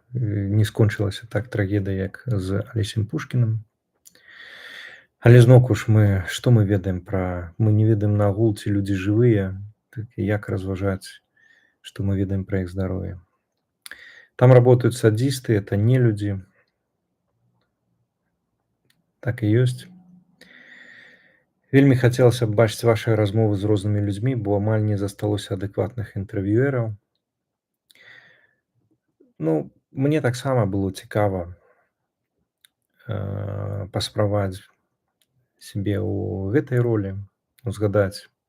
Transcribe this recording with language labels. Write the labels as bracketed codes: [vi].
[be] Не скончылася так трагедыя, як з Алесем Пушкіным. Але зноўку ж што мы ведаем мы не ведаем нагул, ці людзі жывыя, так як разважаць, што мы ведаем пра іх здароўе. [ru] Там работают садзісты, это не людзі. [be] Так і ёсць. Вельмі хацелася б бачыць вашыя размовы з рознымі людзьмі, бо амаль не засталося адэкватных інтэрв'юераў. Ну, мне таксама было цікава паспрабаваць сябе ў гэтай ролі, узгадаць